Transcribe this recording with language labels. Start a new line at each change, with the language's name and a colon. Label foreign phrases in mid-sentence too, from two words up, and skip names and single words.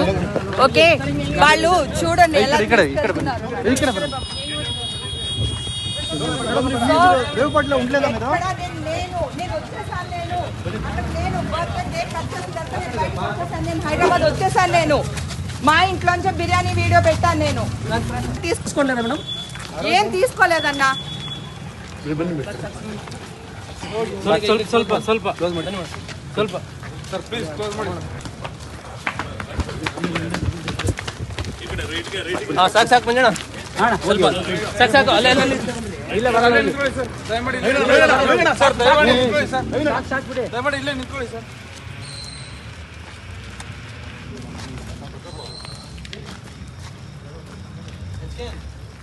Telugu: ఓకే, వాళ్ళు చూడండి ఎలా హైదరాబాద్ వచ్చేసాను. నేను మా ఇంట్లోంచి బిర్యానీ వీడియో పెట్టాను. నేను తీసుకోలేదా మేడం? ఏం తీసుకోలేదన్నా.
Kannada: ಸಾಕು ಮಂಜಣ್ಣ, ಸಾಕು ಅಲ್ಲೇ ಇಲ್ಲ ಬರಲ್ಲ ಸರ್, ದಯಮಾಡಿ ಇಲ್ಲೇ ನಿಂತ್ಕೊಳ್ಳಿ ಸರ್.